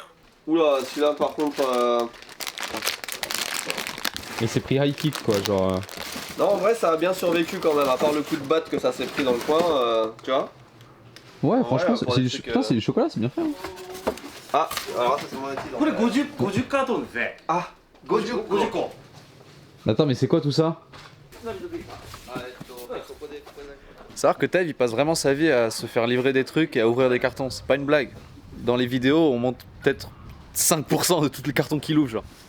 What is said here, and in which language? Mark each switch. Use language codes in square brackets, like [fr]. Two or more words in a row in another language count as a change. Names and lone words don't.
[fr] Oula, celui-là par contre. Mais c'est pris [en] high kick, [fr] quoi, genre. Non, en vrai, ça a bien survécu quand même, à part le coup de batte que ça s'est pris dans le coin, tu vois. Ouais, franchement, pour c'est des du... trucs, Putain, c'est du chocolat, c'est bien fait. Hein. Ah, alors ça c'est mon étude. [ja] これ50カートンですね。 [fr] Ah, [ja] 50個。 [fr] Attends, mais c'est quoi tout ça? Savoir que Tev il passe vraiment sa vie à se faire livrer des trucs et à ouvrir des cartons, c'est pas une blague. Dans les vidéos, on monte peut-être 5% de tous les cartons qu'il ouvre, genre.